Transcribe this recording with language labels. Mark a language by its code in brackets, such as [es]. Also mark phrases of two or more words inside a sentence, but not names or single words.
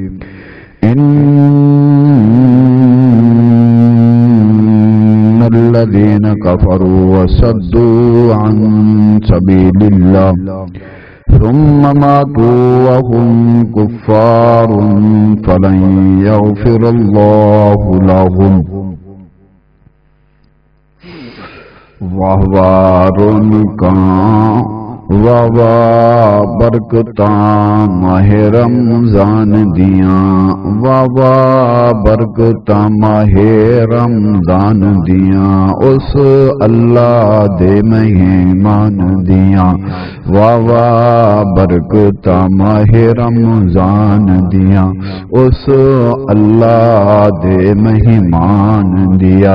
[ar] الذين كفروا وصدوا عن سبيل الله ثم ماتوا وهم كفار فلن يغفر الله لهم۔ [pa] واہوارن کا واہ برکتاں ماہ رمضان دیاں، واہ برکتاں ماہ رمضان دیاں، اس اللہ دے مہمان دیاں، واہ برکتاں ماہ رمضان دیاں، اس اللہ دے مہمان دیاں۔